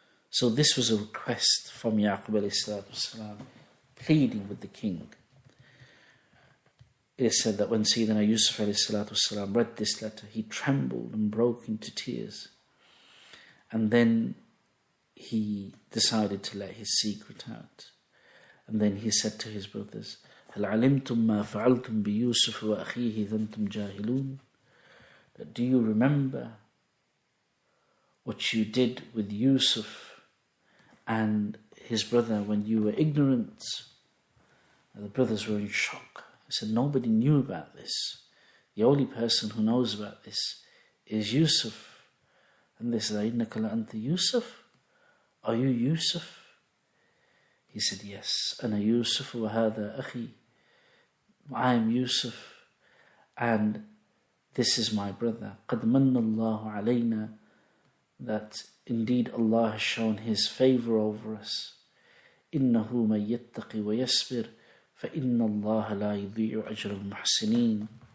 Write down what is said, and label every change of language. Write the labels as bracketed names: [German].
[English] So this was a request from Yaqub والسلام, pleading with the king. It is said that when Sayyidina Yusuf والسلام, read this letter, he trembled and broke into tears. And then he decided to let his secret out. And then he said to his brothers, [Arabic] هل علمتم ما فعلتم بيوسف وأخيه إذ أنتم جاهلون? [English] Do you remember what you did with Yusuf and his brother when you were ignorant? And the brothers were in shock. They said, nobody knew about this. The only person who knows about this is Yusuf. And they said, [Arabic] إِنَّكَ لَأَنْتَ [English] Yusuf? Are you Yusuf? He said, yes. [Arabic] أَنَا Yusuf وَهَذَا أَخِي. [English] I am Yusuf, and this is my brother. [Arabic] قَدْ مَنَّ اللَّهُ عَلَيْنَا. [English] That indeed Allah has shown His favour over us. [Arabic] إِنَّهُ مَن يَتَّقِ وَيَصْبِرْ فَإِنَّ اللَّهَ لَا يُضِيعُ أَجْرَ الْمُحْسِنِينَ.